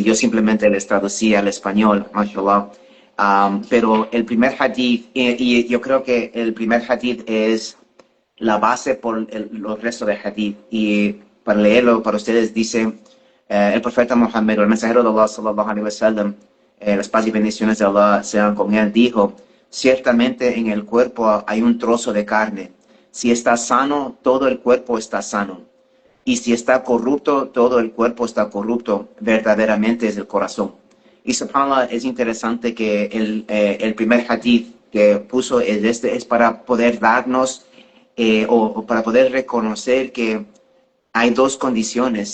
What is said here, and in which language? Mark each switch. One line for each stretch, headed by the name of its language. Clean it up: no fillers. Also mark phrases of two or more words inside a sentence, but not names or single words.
Spanish: Yo simplemente les traducía al español, mashallah. Pero el primer hadith, y yo creo que el primer hadith es la base por los restos de hadith. Y para leerlo para ustedes dice, el profeta Muhammad, el mensajero de Allah,
Arabic: صلى الله عليه وسلم,
Spanish: las paz y bendiciones de Allah sean con él, dijo, ciertamente en el cuerpo hay un trozo de carne. Si está sano, todo el cuerpo está sano. Y si está corrupto, todo el cuerpo está corrupto. Verdaderamente es el corazón. Y subhanallah, es interesante que el primer hadith que puso es para poder darnos o para poder reconocer que hay dos condiciones.